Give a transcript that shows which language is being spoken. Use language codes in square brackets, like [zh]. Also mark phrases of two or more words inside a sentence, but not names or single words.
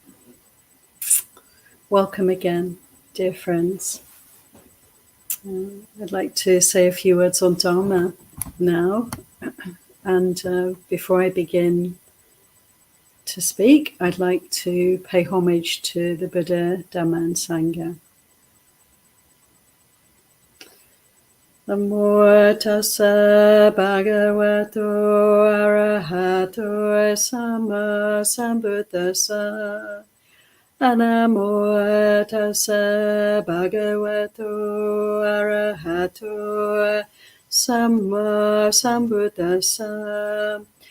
[en] Welcome again, dear friends. I'd like to say a few words on Dharma now. And before I begin to speak, I'd like to pay homage to the Buddha, Dhamma and Sangha. [pi] Namo tassa bhagavato arahato sama sambuddhassa. Namo tassa bhagavato arahato sama sambuddhassa.